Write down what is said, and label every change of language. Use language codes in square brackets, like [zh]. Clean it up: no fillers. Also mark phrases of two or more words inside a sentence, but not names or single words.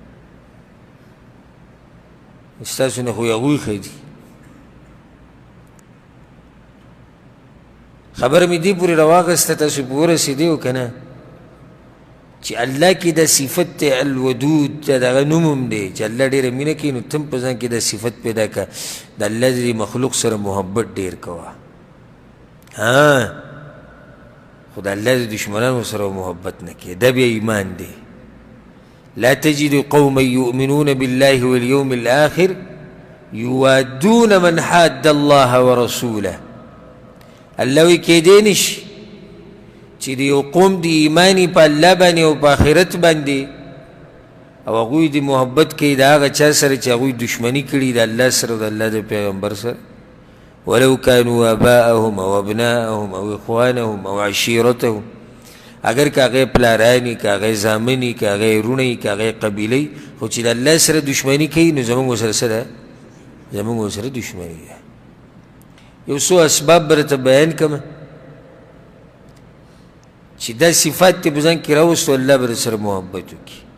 [ps] ستاسو نه خو هغوی ښه دي خبره مې دې پورې راواغسته تاسو پې ورسېدی او که نه چې الله کې دا صفت دی الودود د هغه نوم هم دی چې الله ډېره مینه کوي نو ته هم په ځان کې دا صفت پیدا کړه د الله د مخلوق سره محبت ډېر کوه خو د الله د دشمنانو سره محبت نه کوي، دا بیا ایمان دی. [ar] لا تجد قوما يؤمنون بالله واليوم الآخر يوادون من حاد الله ورسوله. [ps] الله وی کېدی نشي چې د یو قوم د ایمانی په الله باندې او په آخرت باندې او هغوی د محبت کوي د هغه چا سره چې هغوی دشمني کړي د الله سره او د الله د پیغمبر سره. [ar] ولو كانوا آباءهم او ابناءهم او اخوانهم او عشيرتهم، [ps] اگر که هغه پلارانی، که هغه زامنی، که هغه رونی، که هغه قبیلې، خو چې د الله سره دشمني کوي نو زموږ ورسره څه ده؟ زموږ ورسره دشمني ده. یو څو اسباب به درته بیان کړم چې دا صفات دې په ځان کې راوستو الله به درسره محبت وکړي.